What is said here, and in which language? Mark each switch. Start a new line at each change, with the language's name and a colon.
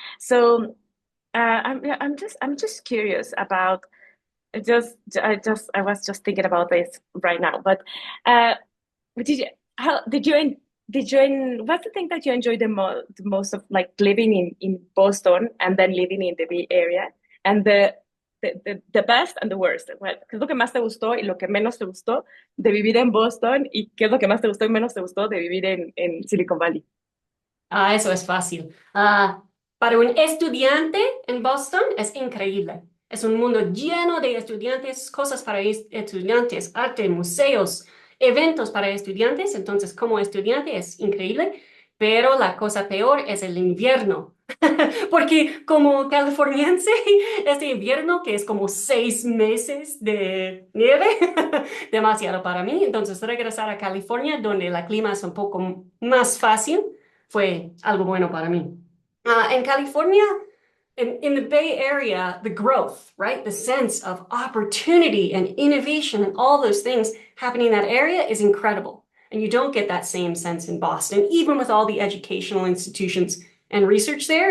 English: So I'm just curious about I was just thinking about this right now, but uh, did you how did you what's the thing that you enjoy the most of like living in Boston and then living in the Bay Area and the best and the worst?
Spanish: ¿Qué es lo que más te gustó y lo que menos te gustó de vivir en Boston y qué es lo que más te gustó y menos te gustó de vivir en Silicon Valley? Ah, eso es fácil. Para un estudiante en Boston es increíble. Es un mundo lleno de estudiantes, cosas para estudiantes, arte, museos, eventos para estudiantes. Entonces, como estudiante es increíble, pero la cosa peor es el invierno. Porque como californiense, este invierno, que es como 6 meses de nieve, demasiado para mí. Entonces, regresar a California, donde el clima es un poco más fácil, fue algo bueno para mí.
English: In California, in the Bay Area, the growth, right? The sense of opportunity and innovation and all those things happening in that area is incredible. And you don't get that same sense in Boston, even with all the educational institutions and research there.